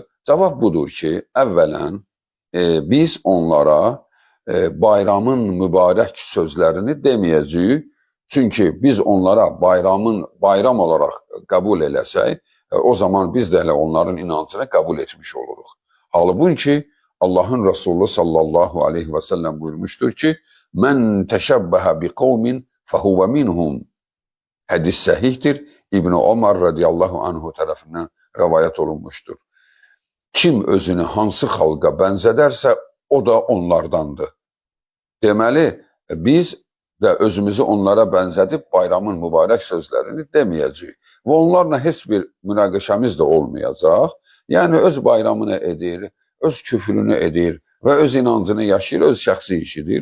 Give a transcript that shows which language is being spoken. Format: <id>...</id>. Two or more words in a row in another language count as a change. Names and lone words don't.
<az>Cavab budur ki, əvvələn biz onlara bayramın mübarək sözlərini deməyəcəyik. Çünki biz onlara bayram olaraq qəbul eləsək, o zaman biz də elə onların inancını qəbul etmiş oluruq.</az> <tr>Halbuki Allahın Resulü</tr> <ar>صلى الله عليه وسلم</ar> <tr>buyurmuştur ki,</tr> <ar>"من تشبه بقوم فهو منهم."</ar> <tr>Hadis sahihtir. İbn Ömer</tr> <ar>رضي الله عنه</ar> <tr>tarafından rivayet olunmuştur.</tr> <az>Kim özünü hansı xalqa bənzədərsə, o da onlardandır. Deməli, biz də özümüzü onlara bənzədib bayramın mübarək sözlərini deməyəcəyik. Və onlarla heç bir münaqişəmiz də olmayacaq. Yəni, öz bayramını edir, öz küfrünü edir və öz inancını yaşayır, öz şəxsi işidir.</az>